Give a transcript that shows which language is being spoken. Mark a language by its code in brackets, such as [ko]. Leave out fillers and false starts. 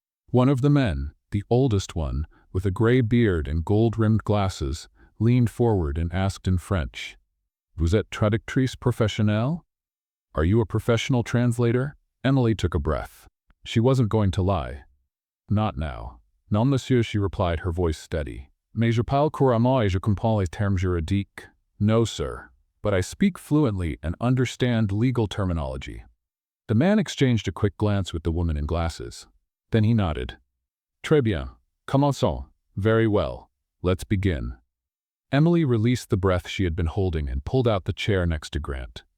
[en] One of the men, the oldest one, with a gray beard and gold-rimmed glasses, leaned forward and asked in French, [fr] "Vous êtes traductrice professionnelle?" [en] "Are you a professional translator?" Emily took a breath. She wasn't going to lie. "Not now." [fr] "Non, monsieur," [en] she replied, her voice steady. [fr] "Mais je parle couramment et je comprends les termes juridiques." [en] "No, sir, but I speak fluently and understand legal terminology." The man exchanged a quick glance with the woman in glasses. Then he nodded. [fr] "Très bien. Commençons." [en] "Very well. Let's begin." Emily released the breath she had been holding and pulled out the chair next to Grant.